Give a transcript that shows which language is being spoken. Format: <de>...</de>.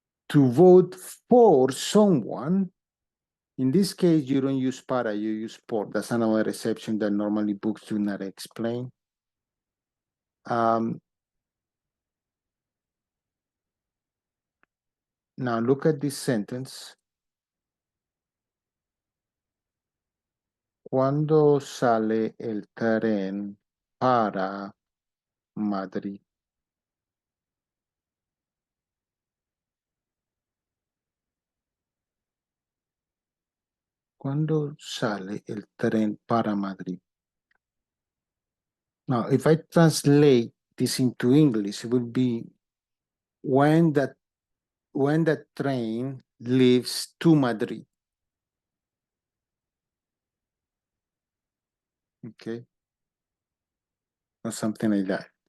<en>To vote for someone, in this case, you don't use para, you use por. That's another exception that normally books do not explain. Now look at this sentence.</en> <es>¿Cuándo sale el tren para Madrid? ¿Cuándo sale el tren para Madrid?</es> <en>Now, if I translate this into English, it would be when the train leaves to Madrid. Okay, or something like that.</en>